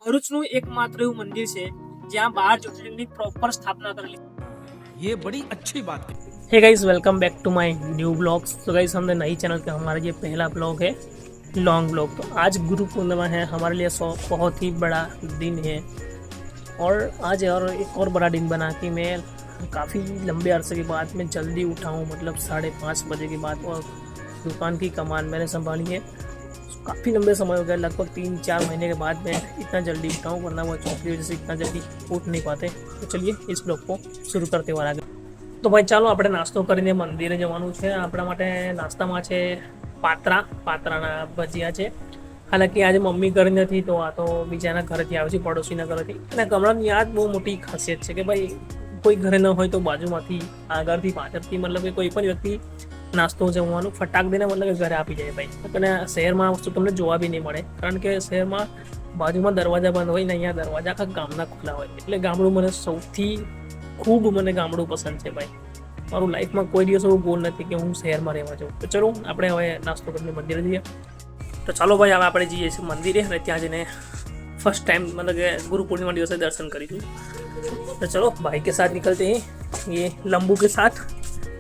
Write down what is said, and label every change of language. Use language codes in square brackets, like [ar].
[gu] ભરૂચનું એકમાત્ર એવું મંદિર છે જ્યાં 12 જ્યોતિર્લિંગની પ્રોપર સ્થાપના કરેલી [hi] ये बड़ी अच्छी बात है। है। [en] Guys welcome back to my new blogs. [hi] तो गाइस हमने नई चैनल का हमारा ये पहला ब्लॉग है, लॉन्ग ब्लॉग। तो आज गुरु पूर्णिमा है, हमारे लिए बहुत ही बड़ा दिन है और आज और एक और बड़ा दिन बना कि मैं काफ़ी लंबे अरसे के बाद मैं जल्दी उठा हूँ, मतलब 5:30 बजे के बाद, और दुकान की कमान मैंने संभाली है। काफ़ी लंबे समय हो गया, लगभग 3-4 महीने के बाद मैं इतना जल्दी उठा हूँ, वरना वो जॉब की वजह से इतना जल्दी उठ नहीं पाते। तो चलिए इस ब्लॉग को शुरू करते हुए आगे। [gu] तो भाई ચાલો આપણે નાસ્તો કરીને મંદિરે જવાનું છે। આપણા માટે નાસ્તામાં છે પાત્રાના ભજીયા છે। હાલાકી આજે મમ્મી ઘરે નથી, તો આ તો બીજાના ઘરેથી આવે છે, પડોશીના ઘરેથી। અને ગામડાની આ જ બહુ મોટી ખાસિયત છે કે ભાઈ કોઈ ઘરે ન હોય તો બાજુમાંથી, આગળથી, પાછળથી, મતલબ કે કોઈ પણ વ્યક્તિ નાસ્તો જમવાનું ફટાક દઈને મતલબ કે ઘરે આપી જાય ભાઈ। અને શહેરમાં વસ્તુ તમને જોવા બી નહીં મળે, કારણ કે શહેરમાં બાજુમાં દરવાજા બંધ હોય ને અહીંયા દરવાજા આખા ગામના ખુલ્લા હોય। એટલે ગામડું મને સૌથી ખૂબ ગામડું પસંદ છે ભાઈ। મારું લાઈફમાં કોઈ દિવસ એવું ગોલ નથી કે હું શહેરમાં રહેવા જાઉં। તો ચલો આપણે હવે નાસ્તો કરીને મંદિરે જઈએ। તો ચાલો ભાઈ હવે આપણે જઈએ છીએ મંદિરે અને ત્યાં જઈને ફર્સ્ટ ટાઈમ मतलब કે ગુરુ पूर्णिमा દિવસે दर्शन કરીશું। [hi] तो चलो भाई के साथ निकलते हैं, ये लंबू के साथ।